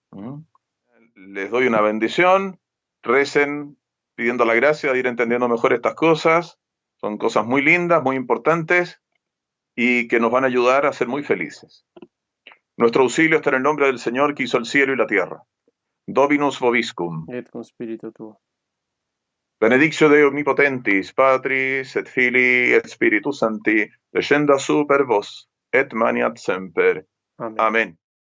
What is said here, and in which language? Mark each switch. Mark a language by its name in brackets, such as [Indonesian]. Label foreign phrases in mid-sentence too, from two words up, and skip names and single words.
[Spanish] Les doy una bendición, recen pidiendo la gracia de ir entendiendo mejor estas cosas. Son cosas muy lindas, muy importantes y que nos van a ayudar a ser muy felices. Nuestro auxilio está en el nombre del Señor que hizo el cielo y la tierra. [Latin] Dominus vobiscum. Et cum spiritu tuo. Benedictio Dei omnipotentis, Patris et Filii et Spiritus Sancti, descendat super vos, et maniat semper. Amen. Amen.